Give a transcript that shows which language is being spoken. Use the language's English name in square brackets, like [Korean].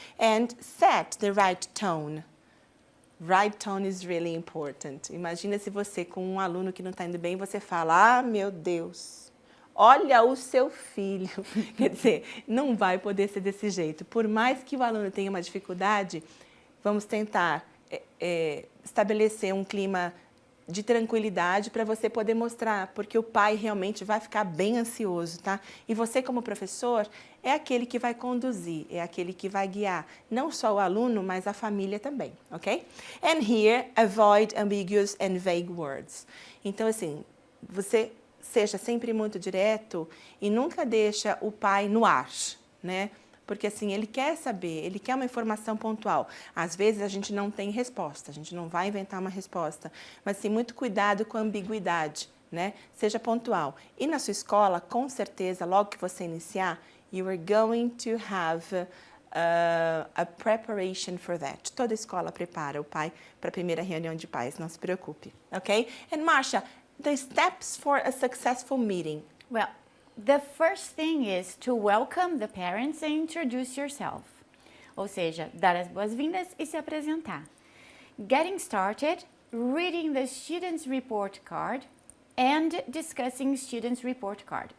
[English] And set the right tone. Right tone is really important. [Portuguese] Imagina se você, com um aluno que não está indo bem, você fala, ah, meu Deus, olha o seu filho. Quer dizer, não vai poder ser desse jeito. Por mais que o aluno tenha uma dificuldade, vamos tentar estabelecer um clima de tranquilidade para você poder mostrar, porque o pai realmente vai ficar bem ansioso, tá? E você, como professor, é aquele que vai conduzir, é aquele que vai guiar, não só o aluno, mas a família também, ok? [English] And here, avoid ambiguous and vague words. [Portuguese] Então, assim, você seja sempre muito direto e nunca deixa o pai no ar, né? Porque assim, ele quer saber, ele quer uma informação pontual. Às vezes a gente não tem resposta, a gente não vai inventar uma resposta. Mas sim, muito cuidado com a ambiguidade, né? Seja pontual. E na sua escola, com certeza, logo que você iniciar, [English] you are going to have a preparation for that. [Portuguese] Toda escola prepara o pai para a primeira reunião de pais, não se preocupe, ok? [English] And Marcia, the steps for a successful meeting. Well, the first thing is to welcome the parents and introduce yourself. [Portuguese] Ou seja, dar as boas-vindas e se apresentar. [English] Getting started, reading the student's report card and discussing student's report card.